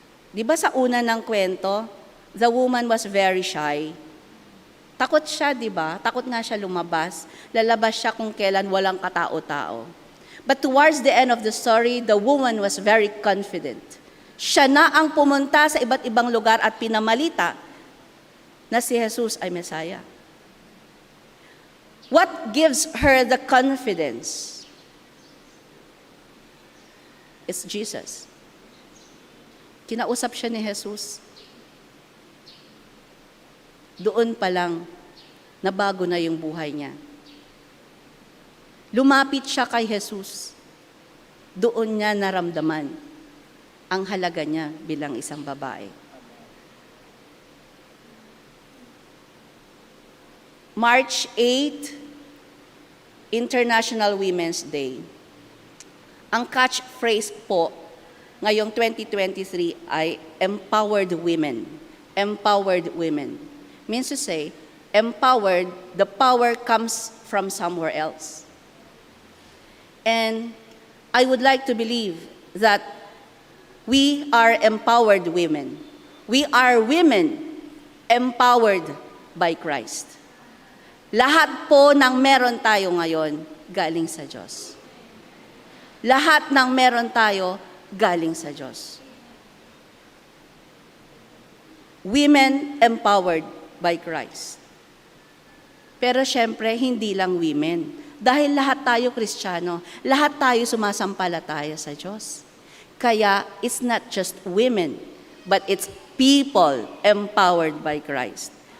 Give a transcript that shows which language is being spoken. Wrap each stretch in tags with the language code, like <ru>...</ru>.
<tl>Di ba sa una ng kwento,</tl> <en>the woman was very shy.</en> <tl>Takot siya, di ba? Takot nga siya lumabas. Lalabas siya kung kailan walang katao-tao.</tl> <en>But towards the end of the story, the woman was very confident.</en> <tl>Siya na ang pumunta sa iba't ibang lugar at pinamalita na si Jesus ay Messiah.</tl> <en>What gives her the confidence? It's Jesus.</en> <tl>Kinausap siya ni Jesus. Doon pa lang, nabago na yung buhay niya. Lumapit siya kay Jesus. Doon niya naramdaman ang halaga niya bilang isang babae.</tl> <en>March 8, International Women's Day.</en> <tl>Ang catchphrase po ngayong 2023 ay empowered women.</tl> <en>Empowered women. Means to say, empowered, the power comes from somewhere else. And I would like to believe that we are empowered women. We are women empowered by Christ.</en> <tl>Lahat po ng meron tayo ngayon, galing sa Diyos. Lahat ng meron tayo, galing sa Diyos.</tl> <en>Women empowered by Christ.</en> <tl>Pero syempre, hindi lang women. Dahil lahat tayo Kristiyano, lahat tayo sumasampalataya sa Diyos.</tl> <en>Kaya, it's not just women, but it's people empowered by Christ.</en>